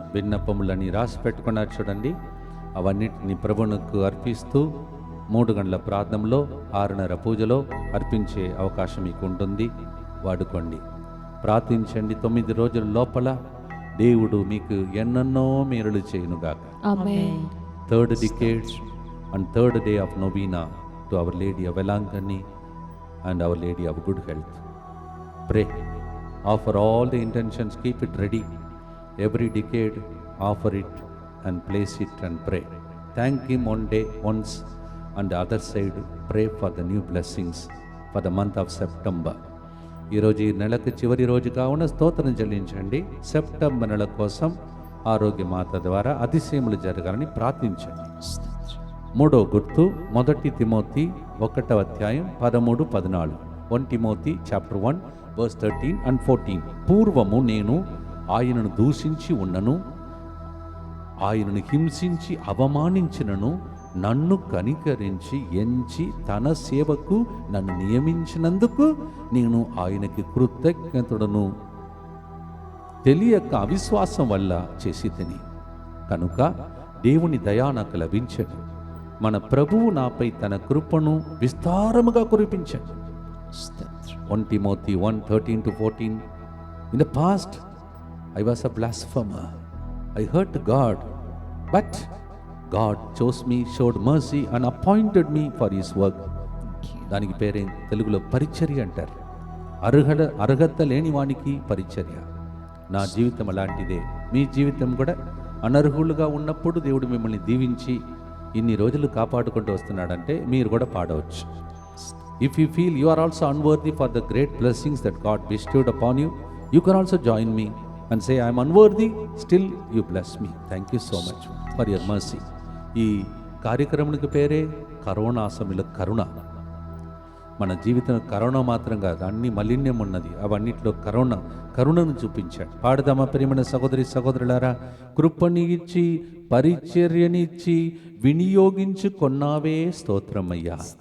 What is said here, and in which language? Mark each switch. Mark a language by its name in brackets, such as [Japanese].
[Telugu] విన్నపములని రాసి పెట్టుకున్నారు చూడండి. అవన్నిటిని ప్రభువునకు అర్పిస్తూ 3 గంటల ప్రార్థనలో 6:30 పూజలో అర్పించే అవకాశం మీకు ఉంటుంది. వాడుకోండి, ప్రార్థించండి. 9 రోజుల లోపల దేవుడు మీకు ఎన్నెన్నో మేలులు చేయునుగాక. ఆమేన్. [English] Third decade and third day of novena to Our Lady of Velangani and Our Lady of Good Health. Pray, offer all the intentions, keep it ready. Every decade, offer it and place it and pray. Thank Him one day, once, and the other side, pray for the new blessings for the month of September. [Telugu] ఈరోజు ఈ నెలకు చివరి రోజు కావున స్తోత్రం చెల్లించండి. September నెల కోసం ఆరోగ్యమాత ద్వారా అతిశయములు జరగాలని ప్రార్థించండి. మూడో గుర్తు 1 తిమోతి 1వ అధ్యాయం 13-14. 1 తిమోతి చాప్టర్ 1 [English] verse 13 and 14. [Telugu] పూర్వము నేను ఆయనను దూషించి ఉన్నను, ఆయనను హింసించి అవమానించినను, నన్ను కనికరించి ఎంచి తన సేవకు నన్ను నియమించినందుకు నేను ఆయనకి కృతజ్ఞతుడను. తెలియక అవిశ్వాసం వల్ల చేసి తిని, కనుక దేవుని దయా నాకు లభించదు. మన ప్రభువు నాపై తన కృపను విస్తారముగా కురిపించాడు. [English] 1 Timothy 1:13-14. In the past, I was a blasphemer. I hurt God, but God chose me, showed mercy and appointed me for His work. [Telugu] దానికి పేరే తెలుగులో పరిచర్య అంటారు. అర్హత లేని వానికి పరిచర్య. నా జీవితం అలాంటిదే. మీ జీవితం కూడా అనర్హులుగా ఉన్నప్పుడు దేవుడు మిమ్మల్ని దీవించి ఇన్ని రోజులు కాపాడుకుంటూ వస్తున్నాడంటే మీరు కూడా పాడవచ్చు. [English] If you feel you are also unworthy for the great blessings that God bestowed upon you, you can also join me and say, I am unworthy, still you bless me. Thank you so much for your mercy. [Telugu] ఈ కార్యక్రమానికి పేరే corona సమయంలో కరుణ. మన జీవితం corona మాత్రం కాదు, అన్ని మలిన్యం ఉన్నది. అవన్నిట్లో కరుణను చూపించాడు. పాడదామా ప్రియమైన సహోదరి సహోదరులారా? కృపని ఇచ్చి పరిచర్యనిచ్చి వినియోగించుకొన్నావే స్తోత్రమయ్యా.